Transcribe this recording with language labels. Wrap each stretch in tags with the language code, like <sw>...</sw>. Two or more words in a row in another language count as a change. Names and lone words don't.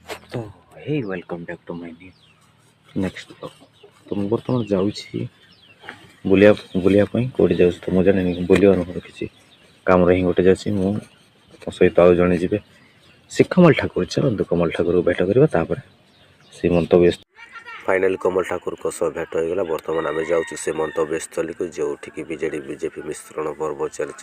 <en>to hey welcome back to my next blog.</en> <or>तो ମୁଁ ବର୍ତ୍ତମାନ ଯାଉଛି ବୁଲିବା ପାଇଁ। କେଉଁଠି ଯାଉଛି ତ ମୁଁ ଜାଣିନି, ବୁଲିବା ମୋର କିଛି କାମରେ ହିଁ ଗୋଟେ ଯାଉଛି। ମୁଁ ମୋ ସହିତ ଆଉ ଜଣେ ଯିବେ, ସେ କମଲ ଠାକୁର। ଚାଲନ୍ତୁ କମଲ ଠାକୁରକୁ ଭେଟ କରିବା, ତାପରେ ସେ ମନ୍ତବ୍ୟ। ଫାଇନାଲି କମଲ ଠାକୁରଙ୍କ ସହ ଭେଟ ହୋଇଗଲା। ବର୍ତ୍ତମାନ ଆମେ ଯାଉଛୁ ସେ ମନ୍ତବ୍ୟସ୍ଥଳୀକୁ, ଯେଉଁଠିକି ବିଜେପି ମିଶ୍ରଣ ପର୍ବ ଚାଲିଛି।</or>